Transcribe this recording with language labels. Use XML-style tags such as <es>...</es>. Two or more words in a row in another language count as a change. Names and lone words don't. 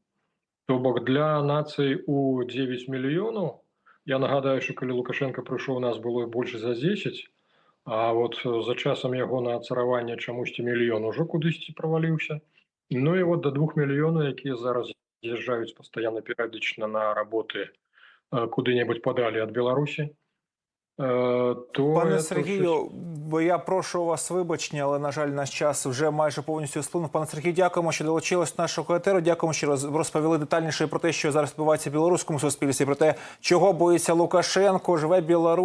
<be>То бок для нацыі у 9 мільёнаў, я нагадаю, што калі Лукашенко прыйшоў, у нас было больш за 10, а вот за часам ягонага царавання чамусьці мільён ужо кудысьці праваліўся. Ну і вот до 2 мільёнаў, якія зараз з'язджаюць пастаянна перыядычна на работы куды-небудзь падалі ад Беларусі, то</be> <uk>Пане це Сергію, бо я прошу у вас вибачення, але, на жаль, наш час вже майже повністю сплинув. Пане Сергію, дякуємо, що долучились до нашого етеру. Дякуємо, що розповіли детальніше про те, що зараз відбувається в білоруському суспільстві, про те, чого боїться Лукашенко, живе Білорусь.</uk>